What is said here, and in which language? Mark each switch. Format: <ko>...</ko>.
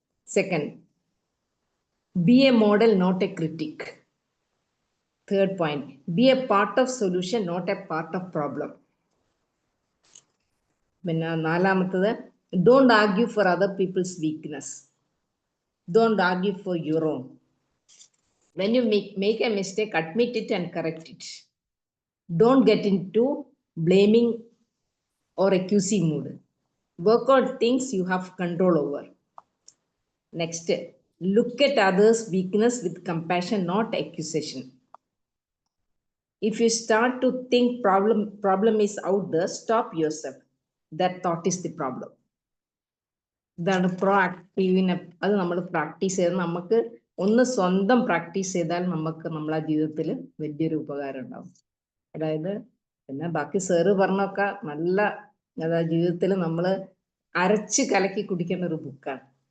<en>Second, be a model, not a critic. Third point, be a part of solution, not a part of problem.</en> <ml>പിന്നെ നാലാമത്തത്,</ml> <en>Don't argue for other people's weakness, don't argue for your own. When you make a mistake, admit it and correct it. Don't get into blaming or accusing mood. Work on things you have control over. Next, look at others' weakness with compassion, not accusation. If you start to think problem is out there, stop yourself. That thought is the problem.</en> <ml>ഇതാണ് pro ആക്റ്റീവിനെ. അത് നമ്മൾ practice ചെയ്ത് നമുക്ക് ഒന്ന് സ്വന്തം practice ചെയ്താൽ നമുക്ക് നമ്മളെ ജീവിതത്തിൽ വലിയൊരു ഉപകാരം ഉണ്ടാവും. അതായത് പിന്നെ ബാക്കി സാറ് പറഞ്ഞൊക്കെ നല്ല, അതായത് ജീവിതത്തിൽ നമ്മൾ അരച്ച് കലക്കി കുടിക്കേണ്ട ഒരു ബുക്കാണ്.</ml>